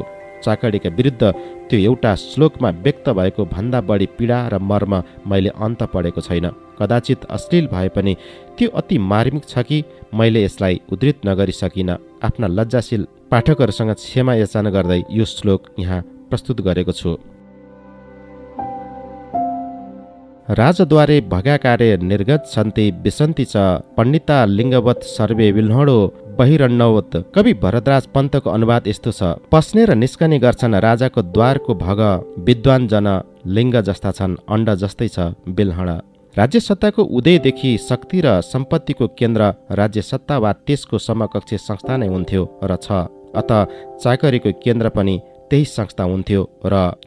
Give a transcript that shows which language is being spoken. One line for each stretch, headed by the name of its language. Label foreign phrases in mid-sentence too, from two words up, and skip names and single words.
Nepali: चाकरीका विरुद्ध त्यो एउटा श्लोकमा व्यक्त भएको भन्दा बढी पीडा र मर्म मैले अन्त पढेको छैन। कदाचित अश्लील भए पनि त्यो अति मार्मिक छ कि मैले यसलाई उद्धृत नगरी सकिन। आफ्ना लज्जाशील पाठकहरूसँग क्षमा याचना गर्दै यो श्लोक यहाँ प्रस्तुत गरेको छु।
Sanskrit: राजद्वारे भगाकारे निर्गच्छन्ति विसन्ति च पण्डिता लिङ्गवत सर्वे विल्हणो बहिरण्णवत।
Nepali: कवि भरतराज पन्तको अनुवाद यस्तो छ। पस्ने र निस्कने गर्छन् राजाको द्वारको भग, विद्वान जन लिङ्ग जस्ता छन्, अण्ड जस्तै छ बिल्हण। राज्य सत्ताको उदयदेखि शक्ति र सम्पत्तिको केन्द्र राज्य सत्ता वा त्यसको समकक्ष संस्था नै हुन्थ्यो र छ। अत चाकरीको केन्द्र पनि त्यही संस्था हुन्थ्यो र छ।